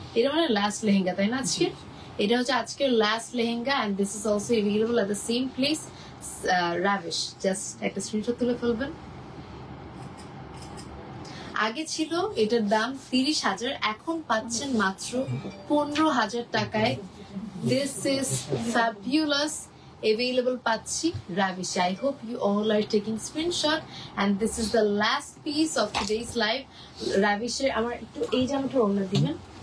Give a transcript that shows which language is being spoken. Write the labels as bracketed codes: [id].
[bn] এটা মানে লাস্ট লেহেঙ্গা, তাই না? আজকে এটা হচ্ছে আজকের last lehenga, [en] and this is also available at the same place, [bn] রাভিশ। Just একটা স্ক্রিনশট তুলে ফেলবেন। আগে ছিল এটার দাম 30,000, এখন পাচ্ছেন মাত্র 15,000 টাকায়। [en] This is fabulous. Available [bn] পাচ্ছি রাভিশে। [en] I hope you all are taking screenshot, and this is the last piece of today's live. [bn] রাভিশে আমার একটু এই জামাটা ওড়না দিবেন।